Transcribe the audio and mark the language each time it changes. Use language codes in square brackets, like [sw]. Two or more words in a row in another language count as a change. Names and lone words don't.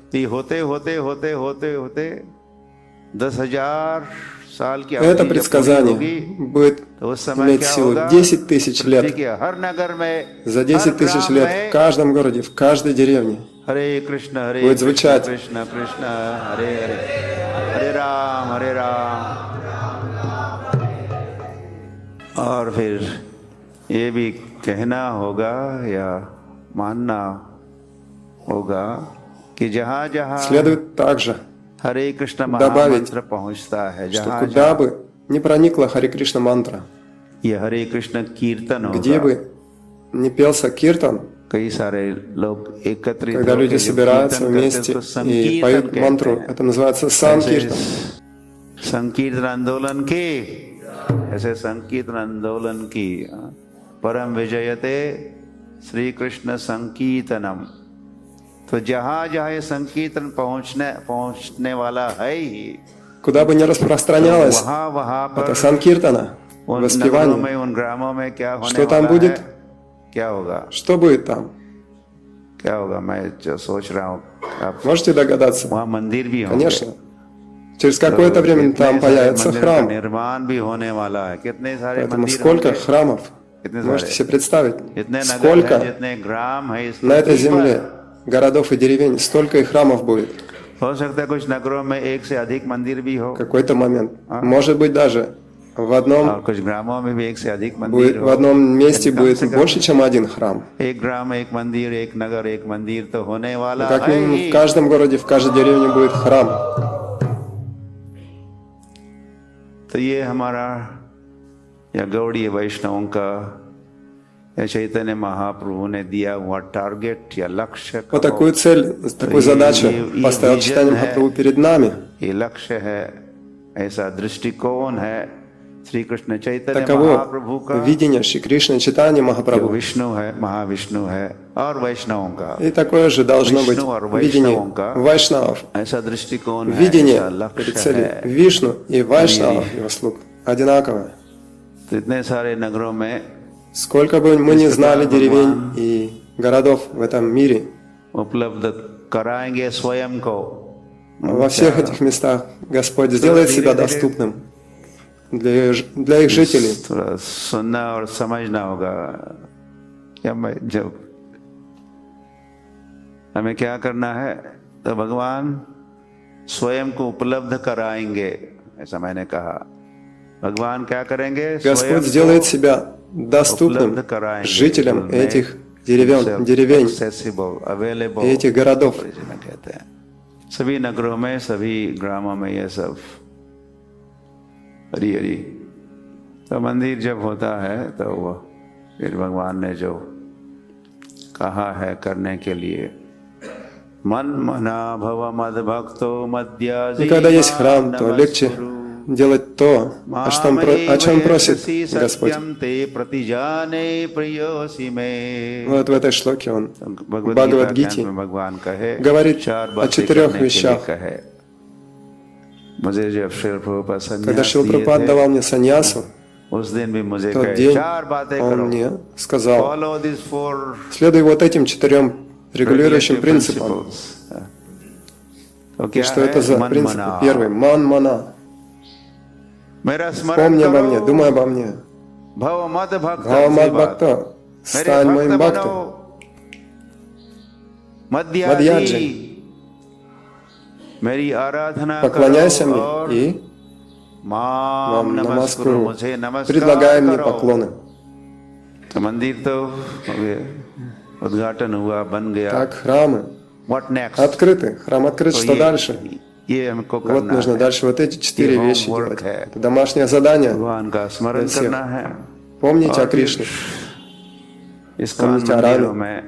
[ru] Это предсказание будет иметь силу 10 тысяч лет. За 10 тысяч лет в каждом городе, в каждой деревне будет звучать [hi] और फिर ये भी कहना होगा या मानना होगा कि जहाँ [ru] следует также добавить, что куда бы ни проникла Харе Кришна мантра, где бы ни пелся киртан, когда люди собираются вместе и поют мантру, это называется санкиртан. [hi] संकीर्तन आंदोलन की, ऐसे संकीर्तन आंदोलन की [sa] परम विजयते श्री कृष्ण संकीर्तनम. [hi] तो जहाँ जहाँ ये संकीर्तन पहुँचने वाला है ही, [ru] куда бы ни распространялось это санкиртана, воспевание, [hi] उन ग्रामों में क्या होने [ru] что там будет? [hi] क्या होगा? [ru] Что будет там? [hi] क्या होगा? मैं जो सोच रहा हूँ, [ru] можете догадаться? [hi] वहाँ मंदिर भी होंगे. [ru] Конечно. Через какое-то время там появится храм. Поэтому сколько храмов? Можете себе представить? Сколько на этой земле городов и деревень, столько и храмов будет. В какой-то момент. Может быть, даже в одном месте будет больше, чем один храм. Как минимум в каждом городе, в каждой деревне будет храм. [hi] तो ये हमारा या गौड़ीय वैष्णवों का या चैतन्य महाप्रभु ने दिया हुआ टारगेट या लक्ष्य. [ru] Вот такую цель, такую задачу поставил Чайтанья Махапрабху перед нами. [hi] ये लक्ष्य है, ऐसा दृष्टिकोण है श्री कृष्ण चैतन्य [ru] Таково [hi] महाप्रभु का [ru] видение Шри Кришны Чайтаньи Махапрабху. [hi] विष्णु है, महाविष्णु है और वैष्णवों का. [ru] И такое же должно быть видение вайшнавов. [hi] ऐसा दृष्टिकोण है, [ru] Видение перед целью Вишну и вайшнавов, его слуг, одинаковое. [hi] तो इतने सारे नगरों में [ru] сколько бы мы ни знали деревень и городов в этом мире, [hi] उपलब्ध कराएंगे स्वयं को, [ru] во всех этих местах Господь сделает себя доступным для их жителей. [hi] सुनना और समझना होगा क्या मैं जब हमें क्या करना है, तो भगवान स्वयं को उपलब्ध कराएंगे, ऐसा मैंने कहा। भगवान क्या करेंगे? [ru] Господь сделает себя доступным жителям этих деревень и этих городов. [hi] कहते हैं सभी नगरों में, सभी ग्रामों में ये सब हरी हरी। तो मंदिर जब होता है तो वो फिर भगवान ने जो कहा है करने के लिए, [sa] मन मना भव मद भक्तो [ru] И когда есть храм, то легче делать то, о чем просит Господь. Вот в этой шлоке он, в Бхагавад-гите, говорит о 4 вещах. Когда Шрила Прабхупада давал мне саньясу, в тот день он мне сказал: следуй вот этим 4 регулирующим принципам. И что это за принципы? Первый — ман-мана. Помни обо мне, думай обо мне. [sa] भव मद्भक्तो, [ru] стань моим бхактом. Мадьяджи, поклоняйся мне и [sa] मां नमस्कुरु, [ru] предлагай мне поклоны. Так храмы открыты, храм открыт, что дальше? Вот нужно дальше вот эти 4 вещи делать. Это домашнее задание для всех. Помните о Кришне, помните о Раме.